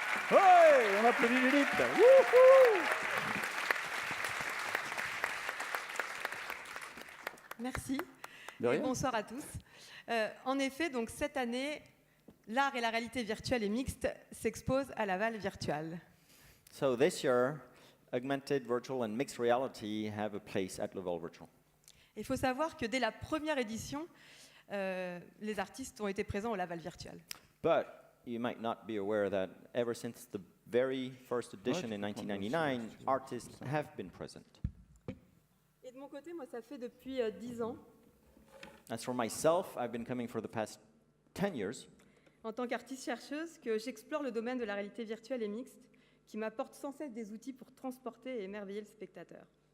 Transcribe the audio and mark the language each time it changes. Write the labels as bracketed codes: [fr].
[fr] Ouais, on applaudit Judith. Wouhou. Merci. De rien. Et bonsoir à tous. En effet, donc cette année, l'art et la réalité virtuelle et mixte s'exposent à Laval Virtual. [en] So this year, augmented virtual and mixed reality have a place at Laval Virtual. [fr] Il faut savoir que dès la première édition, les artistes ont été présents au Laval Virtual. [en] But you might not be aware that ever since the very first edition in 1999, artists have been present. [fr] Et de mon côté, moi, ça fait depuis 10 ans, [en] As for myself, I've been coming for the past 10 years [fr] en tant qu'artiste-chercheuse, que j'explore le domaine de la réalité virtuelle et mixte, qui m'apporte sans cesse des outils pour transporter et émerveiller le spectateur.